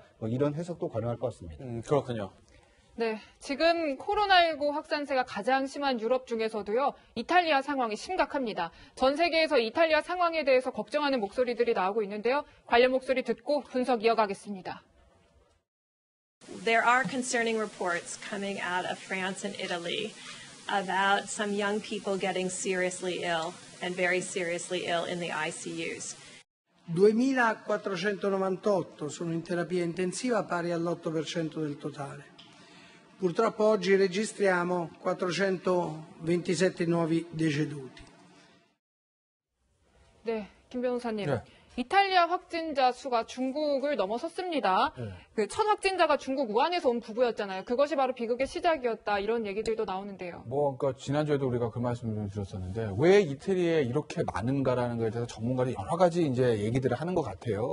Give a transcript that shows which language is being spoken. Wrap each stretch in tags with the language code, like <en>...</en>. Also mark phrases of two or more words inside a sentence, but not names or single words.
<ko>뭐 이런 해석도 가능할 것 같습니다. 그렇군요. 네, 지금 코로나19 확산세가 가장 심한 유럽 중에서도요, 이탈리아 상황이 심각합니다. 전 세계에서 이탈리아 상황에 대해서 걱정하는 목소리들이 나오고 있는데요. 관련 목소리 듣고 분석 이어가겠습니다.</ko> <en>There are concerning reports coming out of France and Italy about some young people getting seriously ill and very seriously ill in the ICUs.</en> <it>2.498 sono in terapia intensiva, pari all'8% del totale. Purtroppo oggi registriamo 427 nuovi deceduti.</it> <ko>네, 김 변호사님. 네. 이탈리아 확진자 수가 중국을 넘어섰습니다. 그 첫 확진자가 중국 우한에서 온 부부였잖아요. 그것이 바로 비극의 시작이었다. 이런 얘기들도 나오는데요. 그러니까 지난주에도 우리가 그 말씀을 좀 드렸었는데 왜 이태리에 이렇게 많은가라는 것에 대해서 전문가들이 여러 가지 이제 얘기들을 하는 것 같아요.</ko>